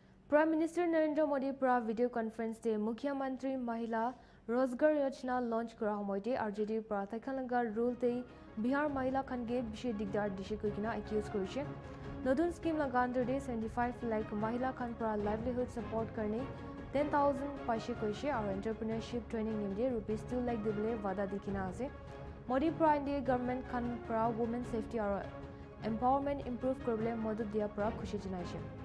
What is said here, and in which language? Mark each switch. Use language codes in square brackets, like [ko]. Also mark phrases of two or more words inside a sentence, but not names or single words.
[en] Prime Minister [nag] Narendra Modi pra [en] video conference [nag] te Mukhyamantri Mahila Rozgar Yojana launch kora homoite RJD pra Thaikhalaga rule te Bihar Mahila khange bishe digdar dishe koikina accuse korise. Nodun scheme laga under de 75 lakh Mahila khan pra [en] livelihood support [nag] karne 10,000 paise koise aur [en] entrepreneurship training [nag] nimde rupees 2 lakh dibole wada dikhina ase. Modi pra India government khan pra [en] women safety [nag] aur [en] empowerment improve [nag] korbole modud dia pra khushi janaise.